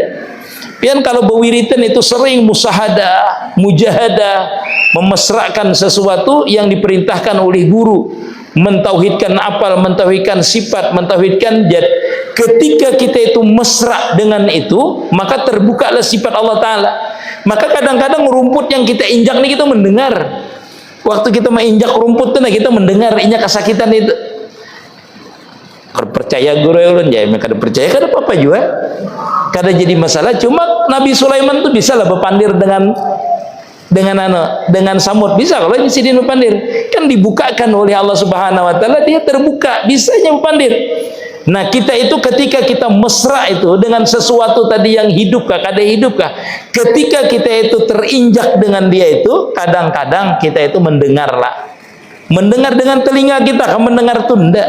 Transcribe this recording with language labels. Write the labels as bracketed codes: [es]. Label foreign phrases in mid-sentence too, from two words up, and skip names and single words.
[bjn] Pian kalau bewiritan itu sering musahadah, mujahadah, memesrakan sesuatu yang diperintahkan oleh guru, mentauhidkan apal, mentauhidkan sifat, mentauhidkan jad. [id] Ketika kita itu mesra dengan itu, maka terbukalah sifat [ar] الله تعالى. [id] Maka kadang-kadang rumput yang kita injak ini kita mendengar. Waktu kita menginjak rumput itu kita mendengar injak kesakitan itu. [bjn] percaya guru ulun ya, kada percaya kada apa-apa juga, kada jadi masalah. Cuma Nabi Sulaiman tuh bisa lah berpandir dengan samud, bisa kalau ini sidin berpandir, kan dibukakan oleh [ar] الله سبحانه وتعالى, [bjn] dia terbuka, bisanya berpandir. [id] Nah, kita itu ketika kita mesra itu dengan sesuatu tadi yang hidup kah, kada hidup kah, ketika kita itu terinjak dengan dia itu, kadang-kadang kita itu mendengar dengan telinga kita, kan mendengar tunda.